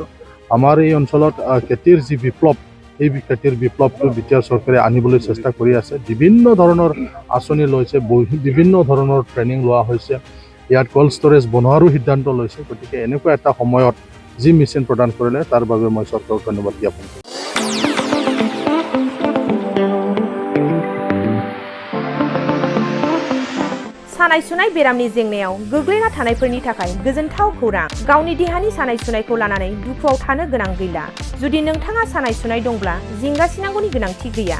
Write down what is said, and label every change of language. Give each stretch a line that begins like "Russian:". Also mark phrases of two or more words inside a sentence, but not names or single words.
Assamese: আমাৰ এই অঞ্চলত খেতিৰ যি বিপ্লৱ, এই খেতিৰ বিপ্লৱটো বিটিআৰ চৰকাৰে আনিবলৈ চেষ্টা কৰি আছে। বিভিন্ন ধৰণৰ আঁচনি লৈছে, বিভিন্ন ধৰণৰ ট্ৰেইনিং লোৱা হৈছে, ইয়াত
English: cold storage
Assamese: বনোৱাৰো সিদ্ধান্ত লৈছে। গতিকে এনেকুৱা এটা সময়ত যি মেচিন প্ৰদান কৰিলে তাৰ বাবে মই চৰকাৰক ধন্যবাদ জ্ঞাপন কৰিছোঁ।
Bodo: सानाय सुनाय बेरामनि जेंनायाव गोग्लैना थानायफोरनि थाखाय गोजोनथाव खौरां। गावनि देहानि सानाय सुनायखौ लानानै दुखुआव थानो गोनां गैला। जुदि नोंथाङा सानाय सुनाय दंब्ला जिंगासिनांगौनि गोनांथि गैया।